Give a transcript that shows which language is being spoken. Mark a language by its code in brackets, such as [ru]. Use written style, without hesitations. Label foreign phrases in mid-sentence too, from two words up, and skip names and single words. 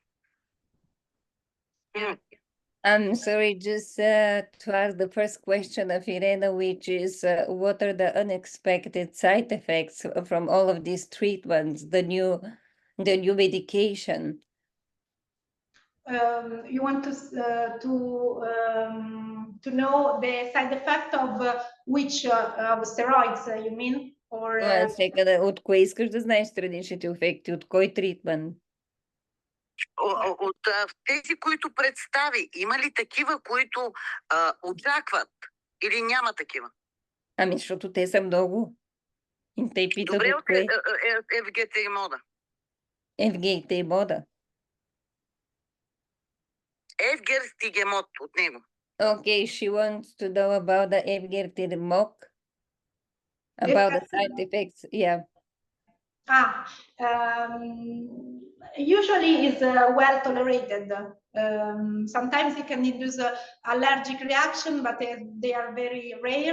[en] I'm sorry, just to ask the first question of Irena, which is what are the unexpected side effects from all of these treatments, the new medication? You want to know the side effect of which of steroids you mean? Or [bg] От кое искаш да знаеш страничните ефекти? От кой тритмент? От тези, които представи, има ли такива, които очакват или няма такива? Ами, защото те са много. И те питат Добре, от кое. ЕВГ и мода. ЕВГ и мода. Евгер Стигемот от него. [en] Okay, she wants to know about the EuMGA, about the side effects. Yeah. Usually is well tolerated. Sometimes it can induce allergic reaction, but they are very rare.